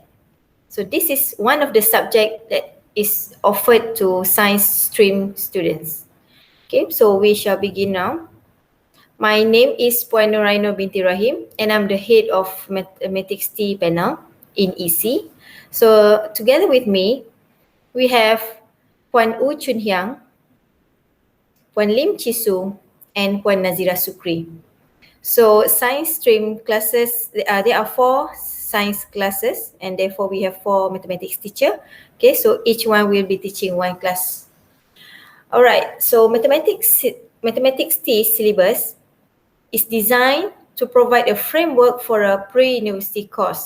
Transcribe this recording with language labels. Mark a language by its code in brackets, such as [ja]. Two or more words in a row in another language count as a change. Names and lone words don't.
[en] So this is one of the subject that is offered to science stream students. Okay, so we shall begin now. My name is Puan Nuraino binti Rahim, and I'm the head of Mathematics T panel in EC. So together with me, we have Puan U Chun Hyang, Puan Lim Chisu, and Puan Nazira Sukri. So science stream classes, there are 4 science classes, and therefore we have 4 mathematics teacher. Okay, so each one will be teaching one class. Alright, so mathematics T syllabus is designed to provide a framework for a pre-university course.